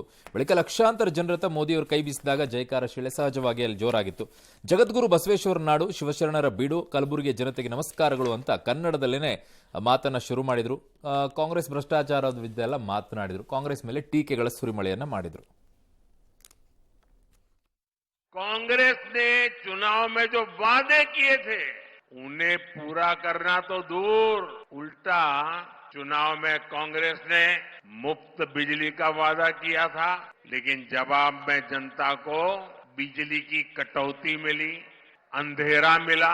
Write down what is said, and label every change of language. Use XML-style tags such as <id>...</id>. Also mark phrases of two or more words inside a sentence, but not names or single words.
<kn>ಬಳಿಕ ಲಕ್ಷಾಂತರ ಜನರತ್ತ ಮೋದಿ ಅವರು ಕೈ ಬೀಸಿದಾಗ ಜಯಕಾರ ಶಿಳೆ ಸಹಜವಾಗಿ ಅಲ್ಲಿ ಜೋರಾಗಿತ್ತು. ಜಗದ್ಗುರು ಬಸವೇಶ್ವರ ನಾಡು, ಶಿವಶರಣರ ಬೀಡು, ಕಲಬುರಗಿ ಜನತೆಗೆ ನಮಸ್ಕಾರಗಳು ಅಂತ ಕನ್ನಡದಲ್ಲೇನೆ ಮಾತನ್ನ ಶುರು ಮಾಡಿದ್ರು. ಕಾಂಗ್ರೆಸ್ ಭ್ರಷ್ಟಾಚಾರದ ವಿರುದ್ಧ ಎಲ್ಲ ಮಾತನಾಡಿದ್ರು. ಕಾಂಗ್ರೆಸ್ ಮೇಲೆ ಟೀಕೆಗಳ ಸುರಿಮಳೆಯನ್ನ ಮಾಡಿದ್ರು.</kn> <hi>कांग्रेस ने चुनाव में जो वादे किए थे उन्हें पूरा करना तो दूर, उल्टा चुनाव में कांग्रेस ने मुफ्त बिजली का वादा किया था, लेकिन जवाब में जनता को बिजली की कटौती मिली, अंधेरा मिला.</hi>